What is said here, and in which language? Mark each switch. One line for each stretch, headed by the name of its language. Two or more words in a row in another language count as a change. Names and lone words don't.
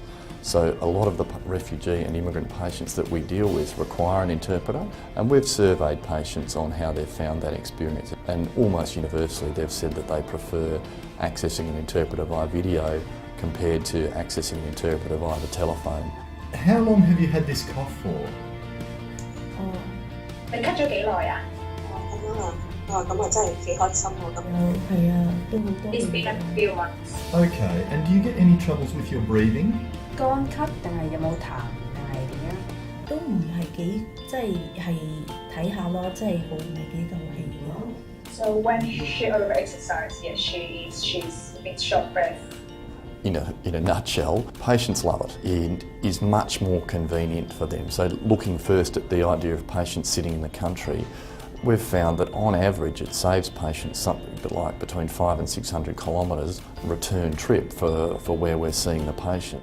English: So a lot of the refugee and immigrant patients that we deal with require an interpreter, and we've surveyed patients on how they've found that experience, and almost universally they've said that they prefer accessing an interpreter via video compared to accessing an interpreter via the telephone. How long have you had this cough for?
Cantonese: 你咳咗幾耐啊？咁啊真係幾開心喎咁。係啊，都好多。
English: It's been a few months. Okay, and do you get any troubles with your breathing?
Cantonese: 乾咳定係有冇痰定係點樣？都唔係幾即係睇下咯，即係好唔係幾夠氣咯。
English: So when she over exercise, yes, she's a bit short breath. In a nutshell, patients love it. It is much more convenient for them. So looking first at the idea of patients sitting in the country, we've found that on average it saves patients something like between 500 and 600 kilometres return trip for where we're seeing the patient.